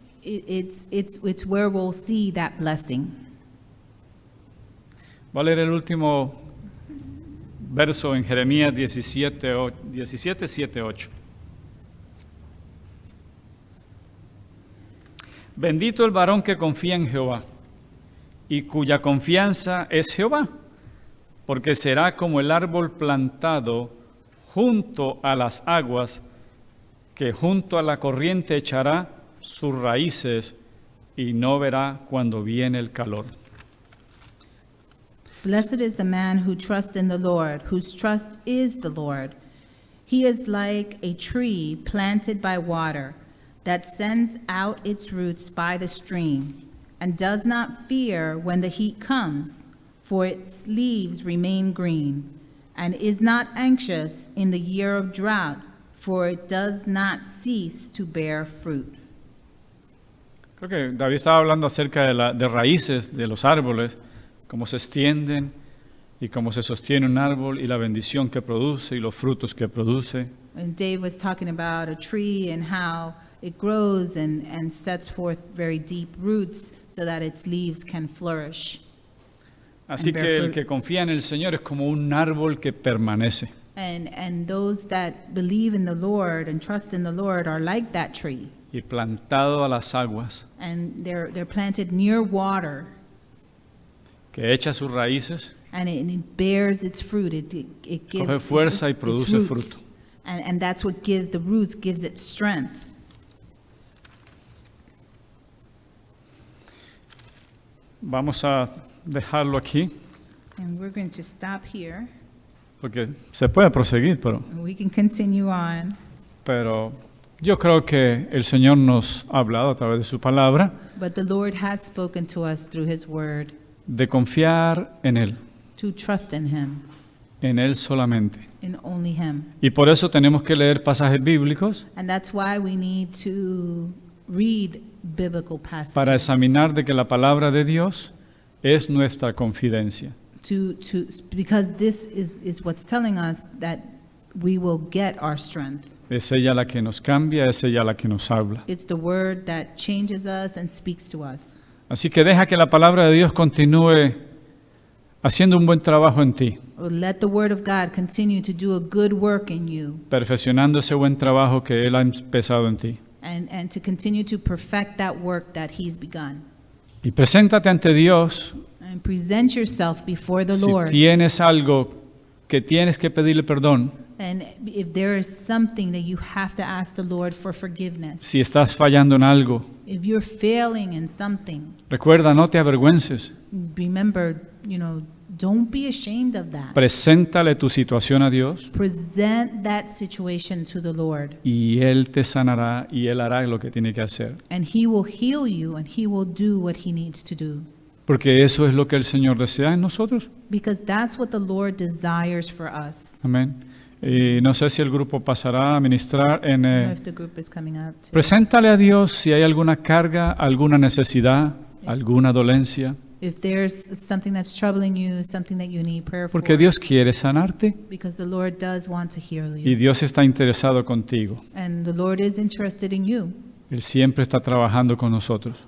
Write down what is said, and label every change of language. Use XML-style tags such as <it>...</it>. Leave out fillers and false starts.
<en>It's where we'll see that blessing.</en> <es>Voy a leer el último verso en Jeremías 17, 7, 8. Bendito el varón que confía en Jehová y cuya confianza es Jehová, porque será como el árbol plantado junto a las aguas, que junto a la corriente echará sus raíces y no verá cuando viene el calor.</es> <en>Blessed is the man who trusts in the Lord, whose trust is the Lord. He is like a tree planted by water that sends out its roots by the stream and does not fear when the heat comes, for its leaves remain green, and is not anxious in the year of drought, for it does not cease to bear fruit.</en> <es>Creo que David estaba hablando acerca de raíces de los árboles, cómo se extienden y cómo se sostiene un árbol y la bendición que produce y los frutos que produce.</es> <en>And Dave was talking about a tree and how it grows and sets forth very deep roots so that its leaves can flourish.</en> <es>Así</es> <en>And bear</en> <es>que el</es> <en>fruit.</en> <es>que confía en el Señor es como un árbol que permanece.</es> <en>And those that believe in the Lord and trust in the Lord are like that tree.</en> <es>Y plantado a las aguas,</es> <en>And they're planted near water,</en> <es>que echa sus raíces,</es> <en>and it bears its fruit. It gives</en> <es>coge fuerza y</es> <en>its</en> <es>produce</es> <en>roots.</en> <es>fruto.</es> <en>And that's what gives the roots, gives it strength.</en> <es>Vamos a dejarlo aquí,</es> <en>And we're going to stop here.</en> <es>porque se puede proseguir,</es> <en>We can continue on.</en> <es>pero yo creo que el Señor nos ha hablado a través de su palabra</es> <en>But the Lord has spoken to us through His Word</en> <es>de confiar en Él,</es> <en>to trust in Him,</en> <es>en Él solamente.</es> <en>in only Him.</en> <es>Y por eso tenemos que leer pasajes bíblicos</es> <en>And that's why we need to read biblical passages.</en> <es>para examinar de que la palabra de Dios es nuestra confidencia.</es> <en>Because this is what's telling us that we will get our strength.</en> <es>Es ella la que nos cambia, es ella la que nos habla.</es> <en>It's the Word that changes us and speaks to us.</en> <es>Así que deja que la palabra de Dios continúe haciendo un buen trabajo en ti,</es> <en>Let the Word of God continue to do a good work in you,</en> <es>perfeccionando ese buen trabajo que Él ha empezado en ti.</es> <en>and to continue to perfect that work that He's begun.</en> <es>Y preséntate ante Dios.</es> <en>And present yourself before the</en> <es>Si</es> <en>Lord.</en> <es>tienes algo que tienes que pedirle perdón,</es> <en>And if there is something that you have to ask the Lord for forgiveness,</en> <es>Si estás fallando en algo,</es> <en>if you're failing in something,</en> <es>recuerda, no te avergüences.</es> <en>remember, don't be ashamed of that.</en> <es>Preséntale tu situación a Dios</es> <en>Present that situation to the Lord,</en> <es>y Él te sanará y Él hará lo que tiene que hacer.</es> <en>and He will heal you, and He will do what He needs to do.</en> <es>Porque eso es lo que el Señor desea en nosotros.</es> <en>Because that's what the Lord desires for us.</en> <es>Amén. Y no sé si el grupo pasará a ministrar</es> <en>I don't know if the group is coming up.</en> <es>Preséntale a Dios si hay alguna carga, alguna necesidad, alguna dolencia,</es> <en>If there's something that's troubling you, something that you need prayer for,</en> <es>porque Dios quiere sanarte</es> <en>because the Lord does want to heal</en> <es>y</es> <en>you.</en> <es>Dios está interesado contigo.</es> <en>And the Lord is interested in you.</en> <es>Él siempre está trabajando con nosotros.</es>